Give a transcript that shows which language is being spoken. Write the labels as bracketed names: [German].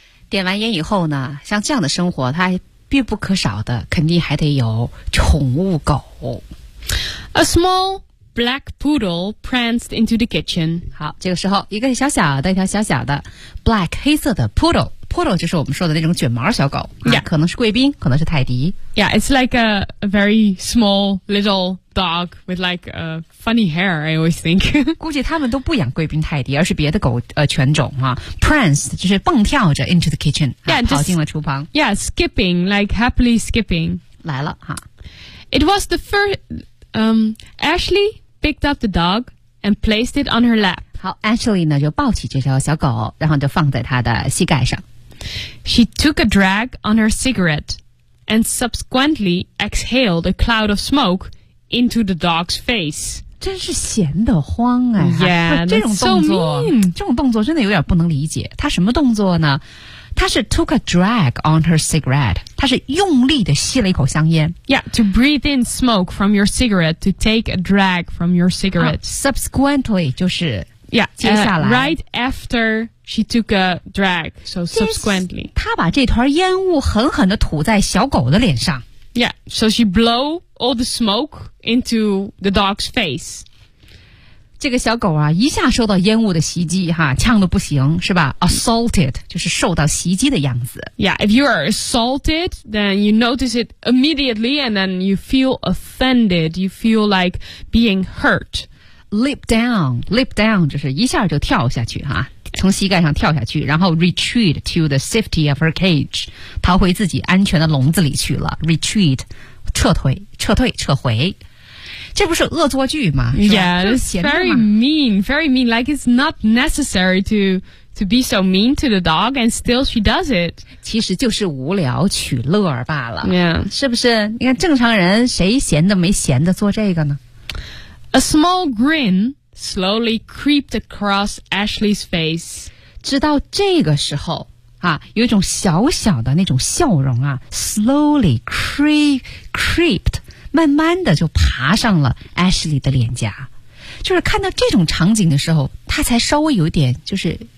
[Chinese] Light 完烟以后呢，像这样的生活，它必不可少的，肯定还得有宠物狗。 [English] A small black poodle pranced into the kitchen. [Chinese] 好，这个时候，一个小小的，一条小小的 black 黑色的 poodle. Poodle 就是我们说的那种卷毛小狗、 [English] yeah. [Chinese] 啊、可能是贵宾可能是泰迪 [English] Yeah, it's like a very small little dog with like a funny hair, I always think [Chinese] 估计他们都不养贵宾泰迪而是别的狗、犬种、啊、Pranced 就是蹦跳着 [English] into the kitchen yeah,、 [Chinese] 啊、跑进了厨房 [English] Yeah, skipping, like happily skipping [Chinese] 来了、啊、 [English] It was the first Ashley picked up the dog and placed it on her lap [Chinese] 好 Ashley 呢就抱起这条小狗然后就放在她的膝盖上 [English] She took a drag on her cigarette and subsequently exhaled a cloud of smoke into the dog's face. [Chinese] 真是闲得慌啊 [English] Yeah, [Chinese] 这种动作 [English] that's so mean. [Chinese] 这种动作真的有点不能理解。她什么动作呢？她是 [English] took a drag on her cigarette. [Chinese] 她是用力地吸了一口香烟。 [English] Yeah, to breathe in smoke from your cigarette, to take a drag from your cigarette.、 Subsequently, [Chinese] 就是 [English] yeah, [Chinese] 接下来。 [English] Right after... She took a drag, so subsequently. [Chinese] 她把这团烟雾狠狠地吐在小狗的脸上。 [English] Yeah, so she blew all the smoke into the dog's face. [Chinese] 这个小狗啊，一下受到烟雾的袭击，哈，呛得不行，是吧 ？Assaulted, 就是受到袭击的样子。 [English] Yeah, if you are assaulted, then you notice it immediately, and then you feel offended, you feel like being hurt. Leap down, [Chinese] 就是一下就跳下去，哈。从膝盖上跳下去然后 [English] retreat to the safety of her cage [Chinese] 逃回自己安全的笼子里去了 retreat 撤回这不是恶作剧吗 [English] yeah it's very mean like it's not necessary to be so mean to the dog and still she does it [Chinese] 其实就是无聊取乐罢了 [English] yeah [Chinese] 是不是你看正常人谁闲的没闲的做这个呢 [English] a small grinslowly creeped across Ashley's face. [Chinese] 直到这个时候、啊、有一种小小的那种笑容啊 [English] slowly creeped, [Chinese] 慢慢的就爬上了 Ashley 的脸颊。就是看到这种场景的时候她才稍微有点就是